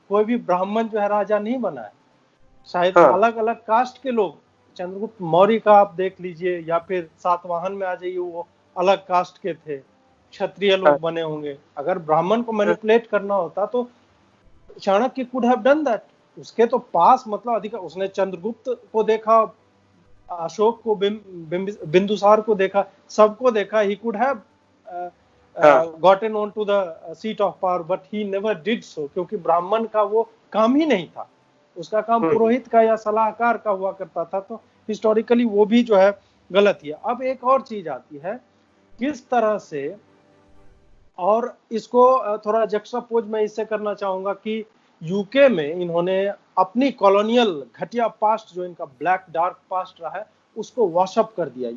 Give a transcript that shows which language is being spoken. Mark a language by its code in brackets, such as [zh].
[hi] कोई भी ब्राह्मण जो है राजा नहीं बना है। शायद अलग अलग कास्ट के लोग, चंद्रगुप्त मौर्य का आप देख लीजिए या फिर सातवाहन में आ जाइए, वो अलग कास्ट के थे, क्षत्रिय लोग बने होंगे। अगर ब्राह्मण को मैनिपुलेट करना होता तो Chanakya [en] Could have done that. [hi] उसके तो पास मतलब अधिक, उसने चंद्रगुप्त को देखा, अशोक को, बिंदुसार को देखा, सबको देखा। [en] he could have gotten on to the seat of power but he never did so, [hi] क्योंकि ब्राह्मण का वो काम ही नहीं था। उसका काम पुरोहित का या सलाहकार का हुआ करता था। तो हिस्टोरिकली वो भी जो है गलत ही है। अब एक और चीज आती है, किस तरह से, और इसको थोड़ा जक्सटापोज मैं इससे करना चाहूंगा कि यूके में इन्होंने अपनी कॉलोनियल घटिया पास्ट, जो इनका ब्लैक डार्क पास्ट रहा है, उसको वॉशअप कर दिया।